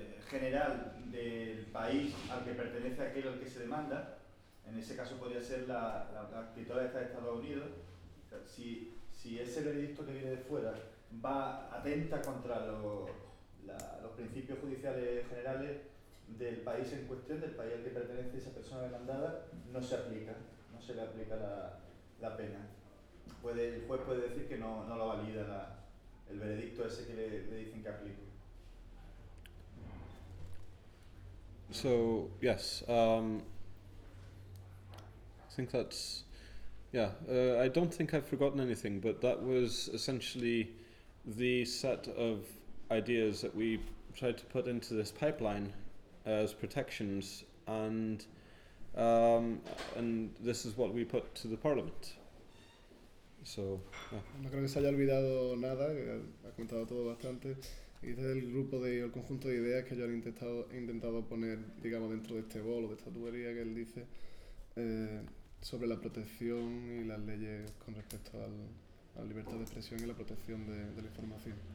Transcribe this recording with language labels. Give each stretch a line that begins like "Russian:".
Spanish: general del país al que pertenece aquel al que se demanda, en ese caso podría ser la actitud de Estados Unidos, si ese veredicto que viene de fuera va atenta contra los principios judiciales generales del país en cuestión, del país al que pertenece esa persona demandada, no se le aplica la pena. El juez puede decir que no lo valida el veredicto ese que le dicen que aplica.
English: So, yes, I think that's, I don't think I've forgotten anything, but that was essentially the set of ideas that we tried to put into this pipeline as protections, and this is what we put to the Parliament. So,
Spanish: No creo que se haya olvidado nada, ha comentado todo bastante. Y desde el grupo o el conjunto de ideas que yo he intentado poner, digamos, dentro de este bol o de esta tubería que él dice, sobre la protección y las leyes con respecto a la libertad de expresión y la protección de la información.